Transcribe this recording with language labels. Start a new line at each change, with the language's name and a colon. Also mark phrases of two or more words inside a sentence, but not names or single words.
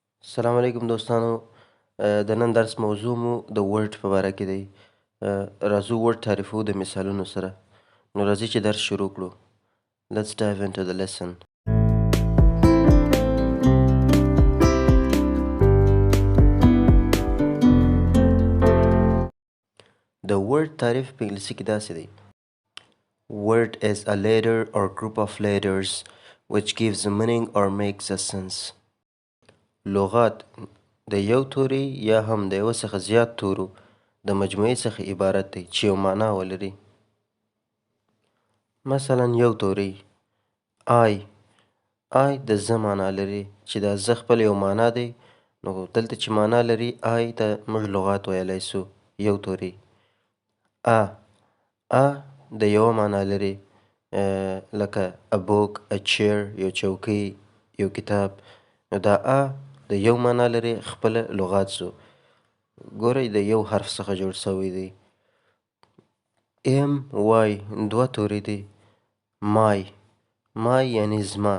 Pashto: السلام علیکم دوستانو. د نن درس موضوع مو د ورډ په باره کې دی. راځو ورډ تعریفو د مثالونو سره. نو راځئ چې درس شروع کړو.
English: Let's dive into the lesson.
Pashto: د ورډ تعریف په انګلیسي کې داسې دی.
English: Word is a letter or group of letters which gives a meaning or makes a sense.
Pashto: لغات د یو توري یا هم د یو څخه زیات تورو د مجموعې څخه عبارت دی چې یو معنا ولري. مثلا یو توری آی د زه معنا لري چې دا زه خپل یو معنا دی. نو دلته چې معنا لري آی ته موږ لغات ویلی سو. یو توری ا د یوه معنا لري لکه
English: a book, a chair
Pashto: یو چوکۍ، یو کتاب. نو دا د یو معنا لري، خپله لغات سو. ګورئ د یو حرف څخه جوړ سوی دی. وای دوه توري دي. مای یعنی زما.